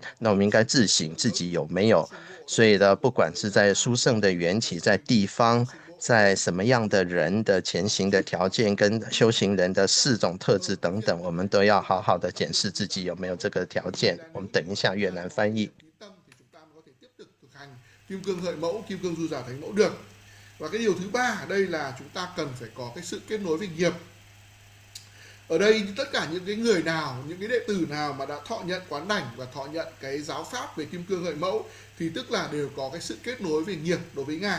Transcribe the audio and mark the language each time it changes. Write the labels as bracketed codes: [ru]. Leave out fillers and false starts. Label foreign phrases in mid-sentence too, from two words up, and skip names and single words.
[zh] 那我们应该自省自己有没有。所以呢，不管是在殊胜的缘起，在地方，在什么样的人的前行的条件，跟修行人的4种特质等等，我们都要好好的检视自己有没有这个条件。我们等一下越南翻译。 [vi] Kim cương hợi mẫu, kim cương du giả thành mẫu được. Và cái điều thứ 3 ở đây là chúng ta cần phải có cái sự kết nối với nghiệp. Ở đây tất cả những cái người nào, những cái đệ tử nào mà đã thọ nhận quán đảnh và thọ nhận cái giáo pháp về kim cương hợi mẫu thì tức là đều có cái sự kết nối về nghiệp đối với Ngài.